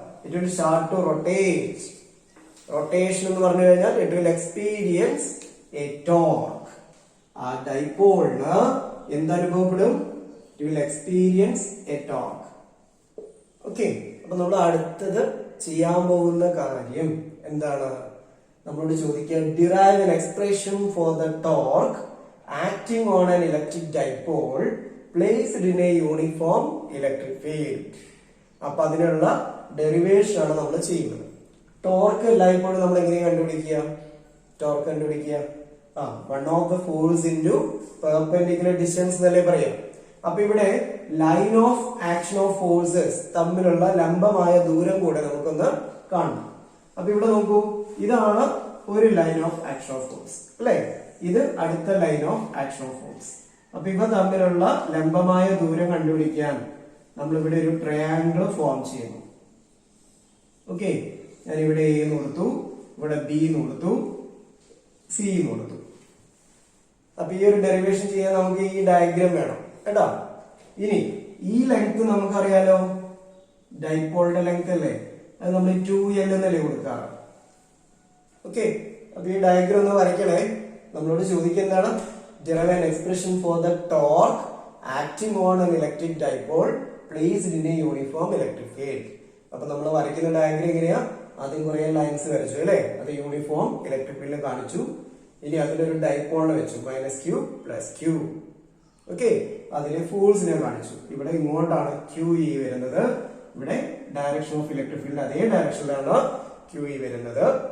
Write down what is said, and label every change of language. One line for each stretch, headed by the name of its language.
English: It will start to rotate. Rotation
Malayalam: എന്ന് പറഞ്ഞു കഴിഞ്ഞാൽ
English: It will experience a torque.
Malayalam: ആ ഡൈപോളിന് എന്തനുഭവപ്പെടും?
English: It will experience a torque.
Malayalam: Okay, അപ്പൊ നമ്മൾ അടുത്തത് ചെയ്യാൻ പോകുന്ന കാര്യം എന്താണ്? നമ്മളോട് ചോദിക്കുക
English: Derive an expression for the torque acting on an electric dipole placed in a uniform electric field.
Malayalam: അപ്പൊ അതിനുള്ള ഡെറിവേഷൻ ആണ് നമ്മൾ ചെയ്യുന്നത്. ടോർക്ക് എല്ലായ്പ്പോഴും നമ്മൾ എങ്ങനെയാണ് കണ്ടുപിടിക്കുക? ടോർക്ക് കണ്ടുപിടിക്കുക
English: one of the force into perpendicular distance
Malayalam: എന്നല്ലേ പറയാം. അപ്പൊ ഇവിടെ line of action of forces തമ്മിലുള്ള ലംബമായ ദൂരം കൂടെ നമുക്കൊന്ന് കാണണം. അപ്പൊ ഇവിടെ നോക്കൂ, ഇതാണ് ഒരു line of action of force അല്ലെ, ഇത് അടുത്ത line of action of force. അപ്പൊ ഇവ തമ്മിലുള്ള ലംബമായ ദൂരം കണ്ടുപിടിക്കാൻ നമ്മളിവിടെ ഒരു ട്രയാങ്കിൾ ഫോം ചെയ്യുന്നു. ഓക്കെ, ഞാൻ ഇവിടെ എ എന്ന് കൊടുത്തു, ഇവിടെ ബി എന്ന് കൊടുത്തു, സി എന്ന് കൊടുത്തു. അപ്പൊ ഈ ഒരു ഡെറിവേഷൻ ചെയ്യാൻ നമുക്ക് ഈ ഡയഗ്രാം വേണം കേട്ടോ. ഇനി ഈ ലെങ്ത് നമുക്കറിയാലോ, ഡൈപോളിന്റെ ലെങ്ത് അല്ലേ, അത് നമ്മൾ 2L എന്നല്ലേ കൊടുക്കാറ്. ഓക്കെ, അപ്പൊ ഈ ഡയഗ്രാം ഒന്ന് വരയ്ക്കണേ. നമ്മളോട് ചോദിക്കുക എന്താണ്? Derive
English: an expression for the torque acting on an electric dipole placed in a uniform electric field.
Malayalam: അപ്പൊ നമ്മൾ വരയ്ക്കുന്ന ഡയഗ്രാം എങ്ങനെയാ? ആദ്യം കുറെ ലൈൻസ് വരച്ചു അല്ലെ, അത് യൂണിഫോം ഇലക്ട്രിക് ഫീൽഡ് കാണിച്ചു. ഇനി അതിലൊരു ഡൈപോളിനെ വെച്ചു, -q + q. ഓക്കെ, അതിലെ ഫോഴ്സിനെ കാണിച്ചു. ഇവിടെ ഇങ്ങോട്ടാണ് QE വരുന്നത്, ഇവിടെ ഡയറക്ഷൻ ഓഫ് ഇലക്ട്രിക് ഫീൽഡ് അതേ ഡയറക്ഷനിലാണ് QE വരുന്നത്.